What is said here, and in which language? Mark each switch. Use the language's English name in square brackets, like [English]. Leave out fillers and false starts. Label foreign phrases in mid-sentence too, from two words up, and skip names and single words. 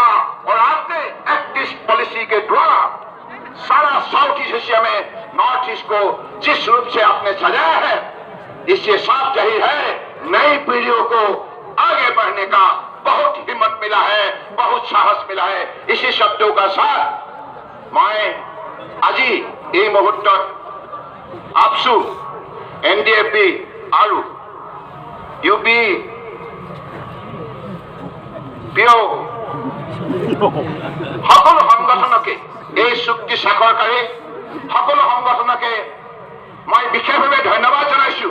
[Hindi] और आपने एक्टिव पॉलिसी के द्वारा सारा साउथ ईस्ट एशिया में नॉर्थ ईस्ट को जिस रूप से आपने सजाया है, इससे साफ जाहिर है नई पीढ़ियों को आगे बढ़ने का बहुत हिम्मत मिला है, बहुत साहस मिला है। इसी शब्दों का साथ मैं [Assamese] আজি এই মুহূৰ্তত আপসু NDFB আৰু UP PO সকলো সংগঠনকে এই চুক্তি স্বাক্ষৰকাৰী সকলো সংগঠনকে মই বিশেষভাৱে ধন্যবাদ জনাইছো।